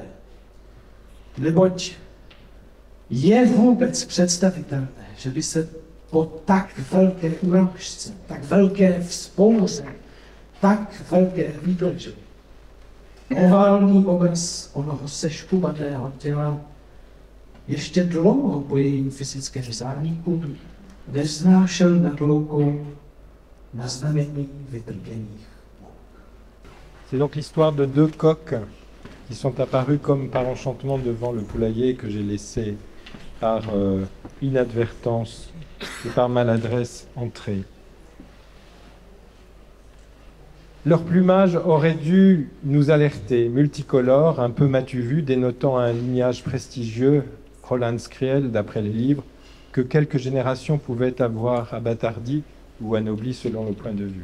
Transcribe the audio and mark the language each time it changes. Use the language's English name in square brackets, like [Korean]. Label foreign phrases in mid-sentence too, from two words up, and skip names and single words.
[Czech] Neboť je vůbec představitelné, že by se po tak velké urážce, tak velké vzpouře, tak velké výdrži oválný obraz onoho seškubaného těla ještě dlouho po jejím fyzickém zániku neznášel nad loukou na znamení vytrpěných. [French] C'est donc l'histoire de deux coqs qui sont apparus comme par enchantement devant le poulailler que j'ai laissé par inadvertance et par maladresse entrer. Leur plumage aurait dû nous alerter, multicolore, un peu m'as-tu vu, dénotant un lignage prestigieux, Roland Skriel, d'après les livres, que quelques générations pouvaient avoir abattardi ou anobli selon le point de vue.